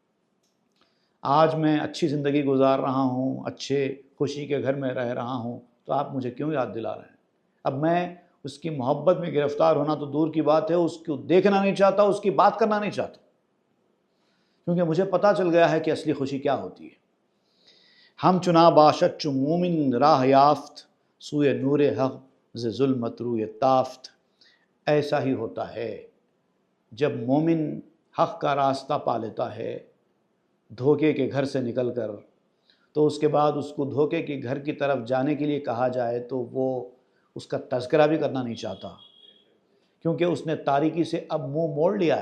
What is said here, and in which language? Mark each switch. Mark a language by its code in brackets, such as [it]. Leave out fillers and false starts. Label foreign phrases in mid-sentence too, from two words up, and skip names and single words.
[ur] آج میں اچھی زندگی گزار رہا ہوں، اچھے خوشی کے گھر میں رہ رہا ہوں، تو آپ مجھے کیوں یاد دلا رہے ہیں؟ اب میں اس کی محبت میں گرفتار ہونا تو دور کی بات ہے، اس کو دیکھنا نہیں چاہتا، اس کی بات کرنا نہیں چاہتا، کیونکہ مجھے پتہ چل گیا ہے کہ اصلی خوشی کیا ہوتی ہے۔ [fa] ہم چنا باشد چو مومن راہ یافت، سوئے نور حق ز ظلمت روئے تافت۔ [ur] ایسا ہی ہوتا ہے جب مومن حق کا راستہ پا لیتا ہے دھوکے کے گھر سے نکل کر، تو اس کے بعد اس کو دھوکے کے گھر کی طرف جانے کے لیے کہا جائے تو وہ اس کا تذکرہ بھی کرنا نہیں چاہتا، کیونکہ اس نے تاریکی سے اب منہ موڑ لیا ہے۔